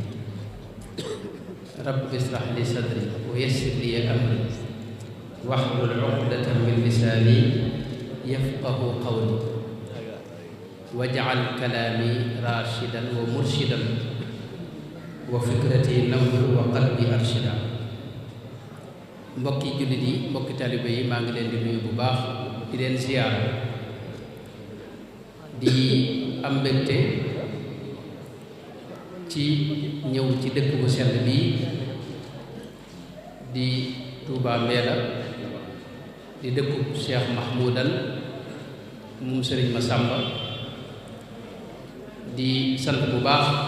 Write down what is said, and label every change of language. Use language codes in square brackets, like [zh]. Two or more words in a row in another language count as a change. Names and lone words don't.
[ar] رب اشرح لي صدري ويسر لي أمري واحلل عقدة من لساني يفقه قولي واجعل كلامي راشدا ومرشدا وفكرتي نور وقلبي أرشدا. [wo] mbokki jullit yi mbokki taalibe yi maa ngi leen di nuyu bu baax di leen ziyaara di am mbégte ci ñëw ci dëkk bu sell bii di Touba Mbélla di dëkku Cheikh Mahmoudan moom Sëriñ Massamba di sant bu baax